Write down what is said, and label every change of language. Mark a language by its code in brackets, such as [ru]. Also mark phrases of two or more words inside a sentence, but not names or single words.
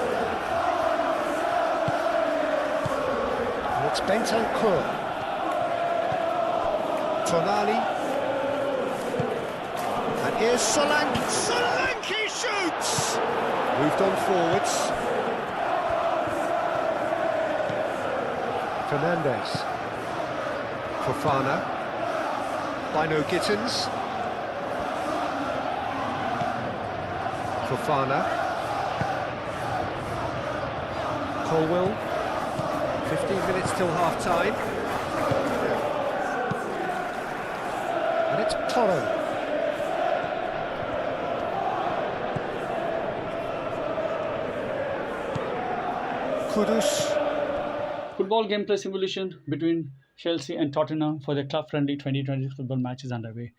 [en] And it's Bentancur. Tonali. And here's Solanke. Solanke shoots! Moved on forwards. Fernandes. Fofana. Bino Gittins. Fofana. Colwell. 15 minutes till half-time. And it's Porro. Kudus. Football gameplay simulation between Chelsea and Tottenham for the club-friendly 2020 football match is underway.